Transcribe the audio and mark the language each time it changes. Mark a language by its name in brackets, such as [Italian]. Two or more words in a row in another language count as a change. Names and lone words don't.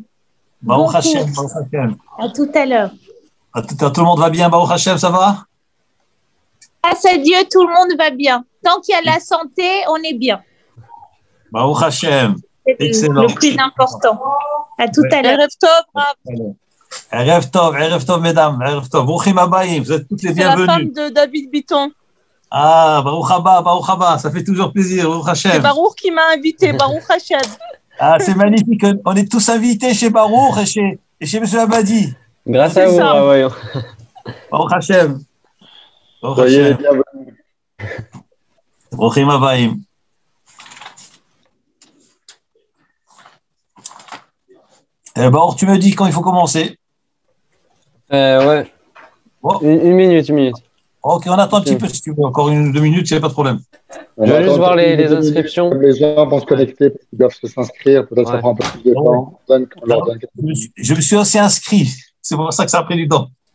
[Hebrew] ברוך השם, ברוך השם. [French] À tout à l'heure. Tout le monde va bien, [Hebrew] ברוך השם, [French] ça va? Grâce à Dieu, tout le monde va bien. Tant qu'il y a la santé, on est bien. [Hebrew] ברוך השם. [French] C'est excellent. le plus important. À tout à l'heure. [Hebrew] ערב טוב, mesdames. ערב טוב. ברוכים הבאים, [French] vous êtes toutes les bienvenues. C'est la femme de David Bitton. Ah, [Hebrew] ברוך הבא, [French] ça fait toujours plaisir, [Hebrew] ברוך השם. [French] C'est Baruch qui m'a invité, [Hebrew] ברוך השם. [French] Ah, c'est magnifique. On est tous invités chez Baruch et chez M. Abadi. Grâce à vous, voyons. [Hebrew] ברוך השם. [French] Soyez bienvenus. [Hebrew] ברוכים הבאים. [French] Baruch, tu me dis quand il faut commencer. Ouais. Bon. Une minute. Ok, on attend un petit peu si tu veux. Encore 1 ou 2 minutes, c'est pas de problème. Je vais juste voir les inscriptions. Les gens vont se connecter parce qu'ils doivent s'inscrire. Peut-être que ça prend un peu plus de temps. Je me suis aussi inscrit. C'est pour ça que ça a pris du temps.